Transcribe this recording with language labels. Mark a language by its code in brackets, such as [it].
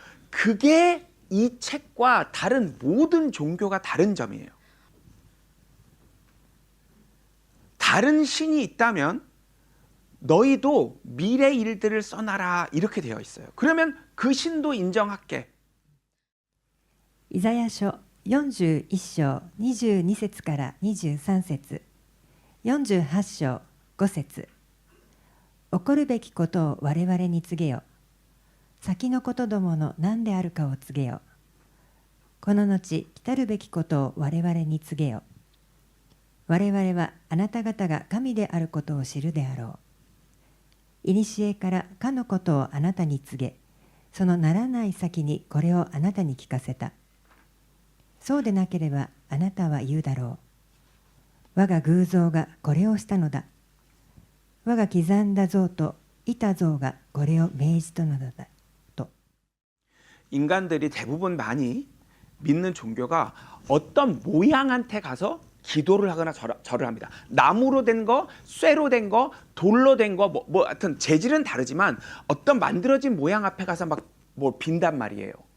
[ko] 그게 이 책과 다른 모든 종교가 다른 점이에요. 다른 신이 있다면 너희도 미래 일들을 써놔라 이렇게 되어 있어요. 그러면 그 신도 인정할게. [ja] イザヤ書 41章22節から23節、48章5節、起こるべきことを我々に告げよ。先のことどもの何であるかを告げよ。この後来たるべきことを我々に告げよ。我々はあなた方が神であることを知るであろう。いにしえからかのことをあなたに告げ、そのならない先にこれをあなたに聞かせた。そうでなければあなたは言うだろう。我が偶像がこれをしたのだ。我が刻んだ像といた像がこれを命じたのだと。 [ko] 인간들이 대부분 많이 믿는 종교가 어떤 모양한테 가서 기도를 하거나 절을 합니다. 나무로 된 거, 쇠로 된 거, 돌로 된 거, 하여튼 재질은 다르지만 어떤 만들어진 모양 앞에 가서 막 뭐 빈단 말이에요.